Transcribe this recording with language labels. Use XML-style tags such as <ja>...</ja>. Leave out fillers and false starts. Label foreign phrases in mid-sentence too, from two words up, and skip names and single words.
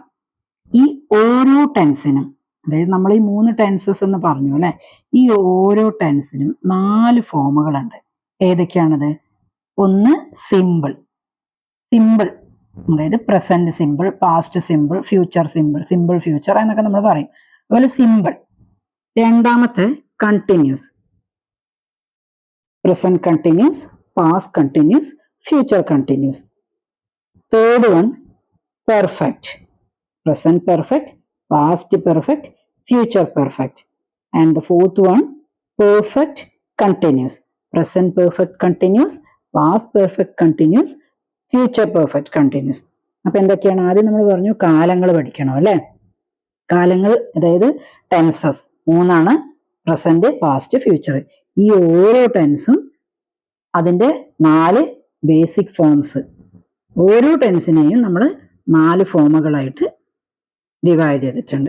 <ml>ഈ ഓരോ ടെൻസിനും, അതായത് നമ്മൾ ഈ 3 ടെൻസസ് എന്ന് പറഞ്ഞു അല്ലെ, ഈ ഓരോ ടെൻസിനും 4 ഫോമുകളുണ്ട്. ഏതൊക്കെയാണത്? ഒന്ന് സിമ്പിൾ, അതായത്</ml> <en>present simple, past simple, future simple, simple future</en> <ml>എന്നൊക്കെ നമ്മൾ പറയും. അതുപോലെ സിമ്പിൾ. രണ്ടാമത്തെ കണ്ടിന്യൂസ്,</ml> <en>present continuous, past continuous, future continuous. Third one, perfect, present perfect, past perfect, future perfect. And the fourth one, perfect continuous, present perfect continuous, past perfect continuous, future perfect continuous.</en> <ml>അപ്പൊ എന്തൊക്കെയാണ്? ആദ്യം നമ്മൾ പറഞ്ഞു കാലങ്ങൾ പഠിക്കണം അല്ലെ? കാലങ്ങൾ അതായത്</ml> <en>tenses 3 present, past, future.</en> <ml>ഈ ഓരോ ടെൻസും അതിന്റെ 4</ml> <en>basic forms.</en> <ml>ഓരോ ടെൻസിനെയും നമ്മൾ 4 ഫോമുകളായിട്ട് ഡിവൈഡ് ചെയ്തിട്ടുണ്ട്.</ml>